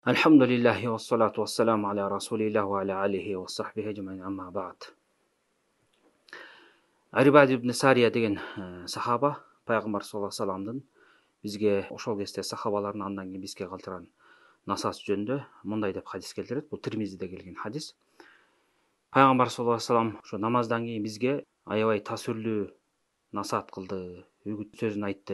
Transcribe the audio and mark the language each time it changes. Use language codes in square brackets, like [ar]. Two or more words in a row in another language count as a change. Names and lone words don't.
[ar] الحمد لله والصلاة والسلام على رسول الله وعلى آله وصحبه أجمعين أما بعد. [ky] Арибад ибн Сария деген сахаба пайгамбар [ar] صلى الله عليه وسلم [ky] бизге ошол кезде сахабалардын андан кийин бизге калтырган насааты жөнүндө мындай деп хадис келтирет. Бул Тирмизиде келген хадис. Пайгамбар [ar] صلى الله عليه وسلم [ky] ошо намаздан кийин бизге аябай таасирлүү насаат кылды, үгүт сөзүн айтты.